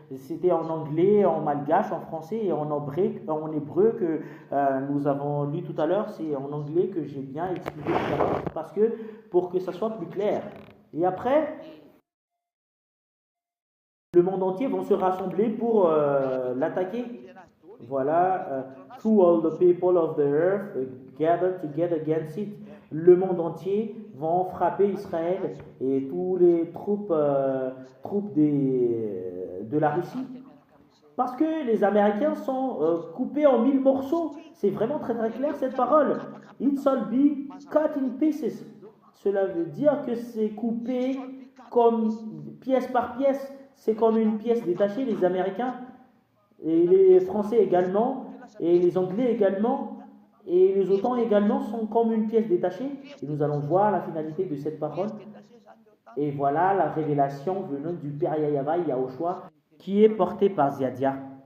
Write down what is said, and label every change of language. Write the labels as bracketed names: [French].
[French] C'était en anglais, en malgache, en français et en hébreu que nous avons lu tout à l'heure. C'est en anglais que j'ai bien expliqué tout à l'heure parce que pour que ça soit plus clair. Et après, le monde entier vont se rassembler pour l'attaquer. [English] Voilà, through all the people of the earth gather together against it. [French] Le monde entier vont frapper Israël et tous les troupes de la Russie. Parce que les Américains sont coupés en 1000 morceaux. C'est vraiment très très clair cette parole. [English] It shall be cut in pieces. [French] Cela veut dire que c'est coupé comme pièce par pièce. C'est comme une pièce détachée. Les Américains et les Français également, et les Anglais également, et les OTAN également sont comme une pièce détachée. Et nous allons voir la finalité de cette parole. Et voilà la révélation venant du Père Yahweh Yahushua, qui est porté par Ziadia.